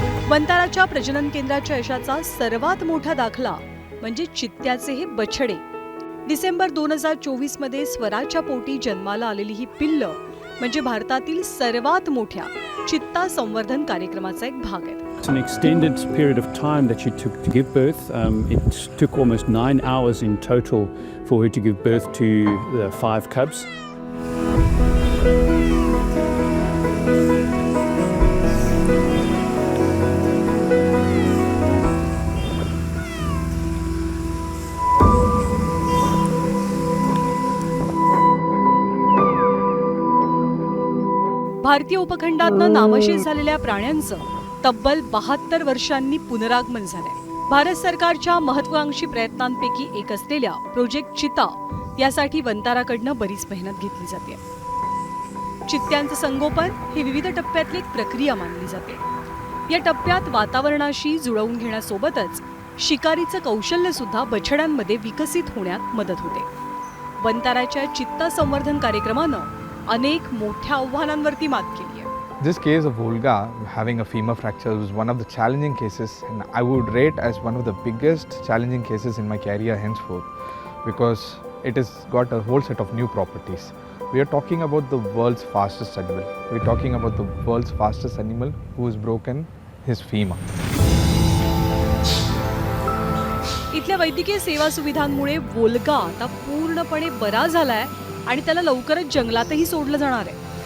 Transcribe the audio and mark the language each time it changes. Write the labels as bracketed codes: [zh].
[mr] वंताराच्या प्रजनन केंद्राच्या यशाचा सर्वात मोठा दाखला म्हणजे चित्त्याचे हे बछडे। डिसेंबर 2024 मध्ये स्वराच्या पोटी जन्माला आलेली ही पिल्लं म्हणजे भारतातील सर्वात मोठ्या चित्ता संवर्धन कार्यक्रमाचा एक भाग आहे। [en] It's an extended period of time that she took to give birth. It took almost 9 hours in total for her to give birth to the 5 cubs. [mr] भारतीय उपखंडातनं नामशेष झालेल्या प्राण्यांचं तब्बल 72 वर्षांनी पुनरागमन झालंय. भारत सरकारच्या महत्वाकांक्षी प्रयत्नांपैकी एक असलेल्या प्रोजेक्ट चिता यासाठी वंताराकडनं बरीच मेहनत घेतली जाते. चित्त्यांचं संगोपन ही विविध टप्प्यातली एक प्रक्रिया मानली जाते. या टप्प्यात वातावरणाशी जुळवून घेण्यासोबतच शिकारीचं कौशल्य सुद्धा बछड्यांमध्ये विकसित होण्यात मदत होते. वंताराच्या चित्ता संवर्धन कार्यक्रमानं अनेक मोठ्या आव्हानांवरती मात केली आहे. [en] This case of Volga having a femur fracture was one of the challenging cases, and I would rate as one of the biggest challenging cases in my career henceforth, because it has got a whole set of new properties. We are talking about the world's fastest animal. We are talking about the world's fastest animal who has broken his femur. [mr] इथल्या वैद्यकीय सेवा सुविधांमुळे वोल्गा आता पूर्णपणे बरा झालाय आणि त्याला लवकरच जंगलातही सोडलं जाणार आहे.